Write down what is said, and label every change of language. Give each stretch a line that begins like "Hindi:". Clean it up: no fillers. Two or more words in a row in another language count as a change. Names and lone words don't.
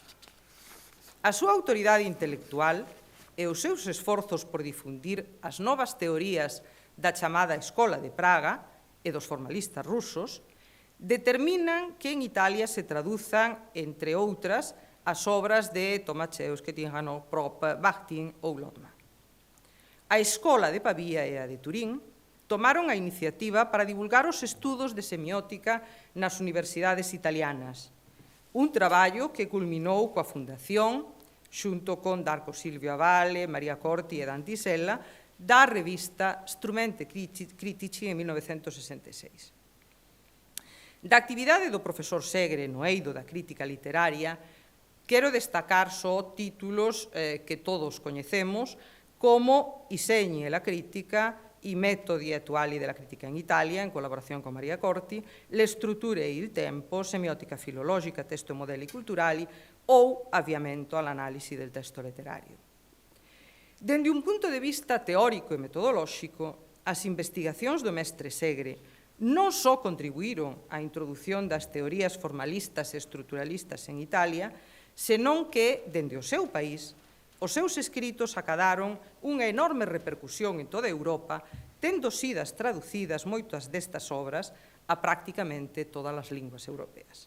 Galician: A súa autoridade intelectual e os seus esforzos por difundir as novas teorías da chamada Escola de Praga e dos formalistas rusos determinan que en Italia se traduzan, entre outras, as obras de Tomaszewski, Tinjanov, Propp, Bakhtin ou Lotman. A Escola de Pavía e a de Turín tomaron a iniciativa para divulgar os estudos de semiótica nas universidades italianas, un traballo que culminou coa fundación, xunto con Darco Silvio Avale, Maria Corti e Dante Isella, da revista Strumenti Critici en 1966. Da actividade do profesor Segre no eido da crítica literaria quero destacar só títulos que todos coñecemos, como I segni e la critica, I metodi attuali della critica in Italia, in collaborazione con Maria Corti, Le strutture e il tempo, semiotica filologica, testo e modelli culturali, ou Avviamento all'analisi del testo letterario. Dende un punto de vista teórico e metodolóxico, as investigacións do mestre Segre non só contribuíron á introdución das teorías formalistas e estruturalistas en Italia, senón que, dende o seu país, os seus escritos acadaron unha enorme repercusión en toda Europa, tendo sidas traducidas moitas destas obras a prácticamente todas as linguas europeas.